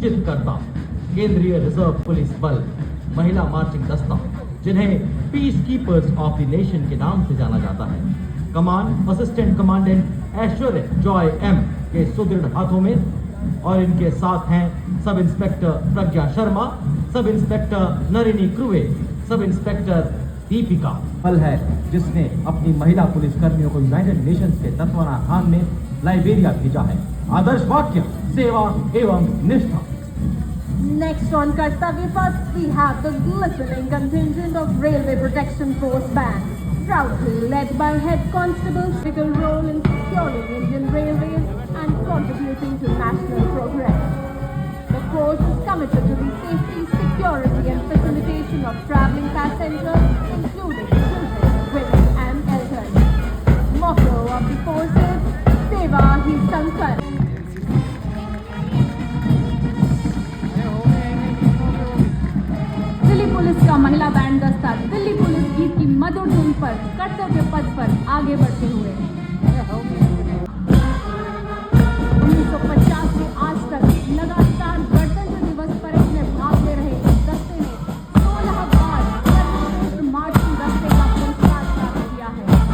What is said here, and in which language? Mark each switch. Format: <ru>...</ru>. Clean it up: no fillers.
<hi>चित्रकर्ता केंद्रीय reserve police बल महिला मार्चिंग दस्ता, जिन्हें</hi> <en>peace keepers of the nation</en> <hi>के नाम से जाना जाता है, कमान असिस्टेंट कमांडेंट ऐश्वर्य जॉय एम के सुदृढ़ हाथों में, और इनके साथ हैं सब इंस्पेक्टर प्रज्ञा Sharma, sub inspector नरिनी क्रुवे, sub inspector Deepika. पल है जिसने अपनी महिला पुलिस कर्मियों को यूनाइटेड नेशंस के तत्वावधान में लाइबेरिया भेजा है। आदर्श वाक्य सेवा एवं निष्ठा।</hi> <en>Next on Kartavya Path, we have the glistening contingent of Railway Protection Force Band, proudly led by Head Constable, critical role in securing Indian Railways and contributing to national progress. The force is committed to the safety, security and facilitation of travelling passengers, including children, women and elders. Motto of the force is Seva Hi Sankar.</en> <hi>Delhi police का महिला band दस्ता Delhi police गीत की मधुर धुन पर कर्तव्य पथ पर आगे बढ़ते हुए 1950 से आज तक लगातार गणतंत्र दिवस परेड में भाग ले रहे इस दस्ते ने 16 बार सर्वश्रेष्ठ मार्चिंग दस्ते का पुरस्कार प्राप्त किया है।</hi>